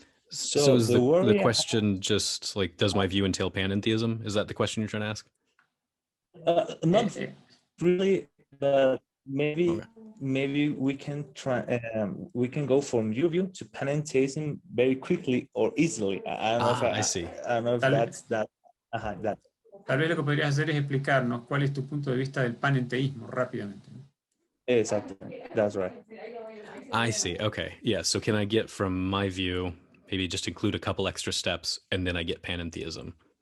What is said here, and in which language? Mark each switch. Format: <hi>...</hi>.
<en>So is the question just like, does my view entail panentheism? Is that the question you're trying to ask? Not really, but maybe we can try. We can go from your view to panentheism very quickly or easily. I don't know if I see. I don't know if that's that. That.</en> <es>Tal vez lo que podrías hacer es explicarnos cuál es tu punto de vista del panenteísmo rápidamente.</es> <en>Exactly, that's right. I see. Okay, yeah. So can I get from my view, maybe just include a couple extra steps, and then I get panentheism?</en>